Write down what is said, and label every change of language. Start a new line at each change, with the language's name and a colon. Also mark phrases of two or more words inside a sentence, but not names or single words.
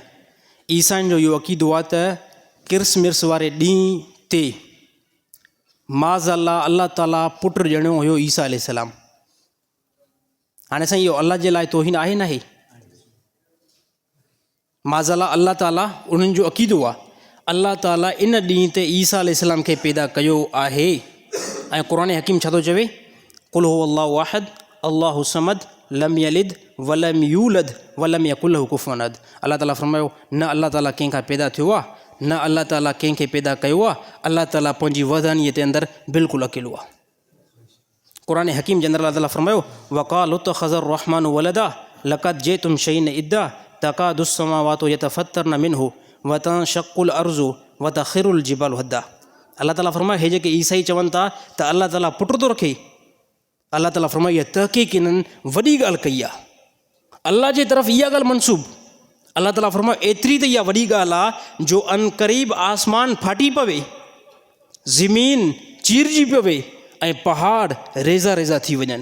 Sindhi: ईसाइनि जो इहो अक़ीदो आहे त क्रिसमस वारे ॾींहं ते माज़अल्लाह अल्लाह ताला पुटु ॼणियो हुयो ईसा अलैहिस्सलाम। हाणे साईं इहो अल्लाह जे लाइ तौहीन आहे न आहे? माज़अल्लाह अल्लाह ताला, उन्हनि जो अक़ीदो आहे अल्लाह ताला इन ॾींहं ते ईसा अलैहिस्सलाम खे पैदा कयो आहे। ऐं क़ुरान हकीम छा थो चवे?
Arabic: قل هو الله أحد الله الصمد لم يلد ولم يولد ولم يكن له كفوا أحد.
Sindhi: अल्लाह ताला फरमायो, न अल्लाह ताला कंहिंखां पैदा थियो आहे, न अल्लाह ताला कंहिंखे पैदा कयो आहे। अल्लाह ताला पंहिंजी वहदानीअ जे अंदरि बिल्कुलु अकेलो आहे। क़ुरान हकीम जे अंदरि अल्लाह ताला फरमायो,
Arabic: وقالوا اتخذ الرحمن ولدا لقد جئتم شيئا إدا تكاد السماوات يتفطرن منه وتنشق الأرض وتخر الجبال هدا.
Sindhi: अल्लाह ताला फरमायो, हे जेके ईसाई चवनि था त अल्लाह ताला पुटु थो रखे, अल्लाह ताला फरमायो इहा तहक़ीक़ इन्हनि वॾी ॻाल्हि कई आहे। अल्लाह जे तरफ़ इहा ॻाल्हि मनसूब, अल्लाह ताला फरमायो एतिरी त इहा वॾी ॻाल्हि आहे जो अन क़रीब आसमान फाटी पवे, ज़मीन चीरजी पवे ऐं पहाड़ रेज़ा रेज़ा थी वञनि।